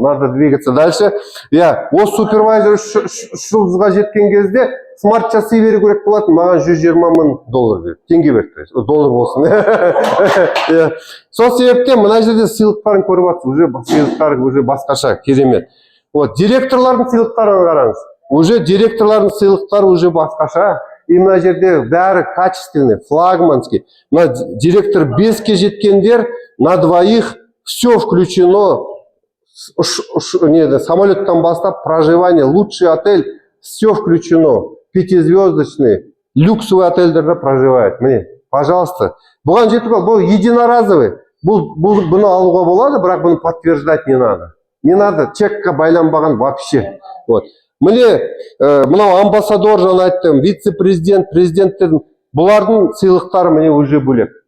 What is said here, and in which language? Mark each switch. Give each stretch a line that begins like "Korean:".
Russian: Надо двигаться дальше. Я,
Kazakh: осы супервайзер 3 жұлдызға жеткен кезде смарт часы беру керек болатын. Маған $120,000 берді. Теңге берді. Доллар болсын. Сол себептен мына жерде сыйлықтарын көріп жатсыз. Уже сыйлықтар уже басқаша, керемет. Вот, директорлардың сыйлықтарын қараңыз. Уже директорлардың сыйлықтары уже басқаша. И мына жерде бәрі
Russian: качественный, флагманский.
Kazakh: Мына директор 5-ке жеткендер
Russian: на двоих все включено. Самолеттан бастап проживание, лучший отель, все включено. 5-звездочный, люксовый отельдерде проживает.
Kazakh: Міне, пожалуйста. Бұған жетіп ал, бұл
Russian: единоразовый.
Kazakh: Бұны алуға болады, бірақ бұны
Russian: подтверждать не надо. Не надо,
Kazakh: чекқа байланбаған вообще. Вот. Міне, мынау амбассадор жаңа айттым, вице-президент, президент дедім. Бұлардың сыйлықтары міне уже бөлек.